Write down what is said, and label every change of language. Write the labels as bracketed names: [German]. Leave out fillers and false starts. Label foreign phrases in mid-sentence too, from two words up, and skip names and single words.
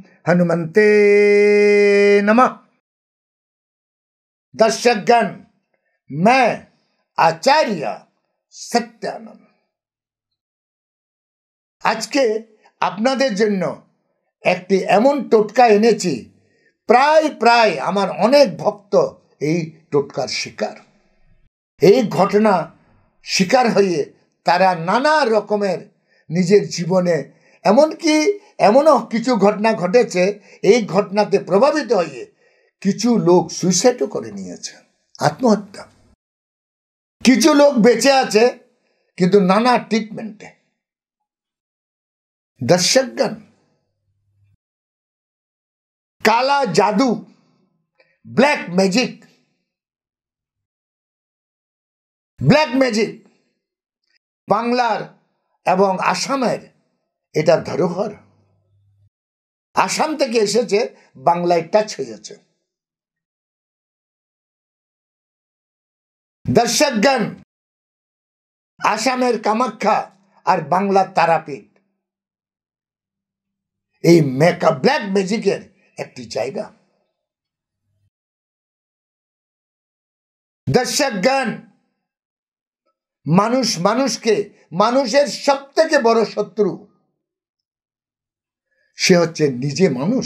[Sanskrit] हनुमते नमः। [Hindi] दर्शकगण, मैं आचार्य सत्यानंद [Bangla] আজকে আপনাদের জন্য একটি এমন টোটকা এনেছি, প্রায় আমার অনেক ভক্ত এই টোটকার শিকার। এই ঘটনা শিকার হয়ে তারা নানা রকমের নিজের জীবনে এমনও কিছু ঘটনা ঘটেছে, এই ঘটনাতে প্রভাবিত হয়ে কিছু লোক সুইসাইডও করে নিয়েছে, আত্মহত্যা। কিছু লোক বেঁচে আছে কিন্তু নানা ট্রিটমেন্টে। दर्शकगण, [Hindi] काला जादू, [English] black magic [Bangla] বাংলার এবং আসামের এটা ধরোহর। आसाम থেকে এসেছে, বাংলায় টাচ হয়েছে। দর্শকগণ, আসামের কামাখ্যা ঔর বাংলা তারাপীঠ এই ব্ল্যাক ম্যাজিকের একটি জায়গা। দর্শকগণ, মানুষের সবথেকে বড় শত্রু সে হচ্ছে নিজে মানুষ।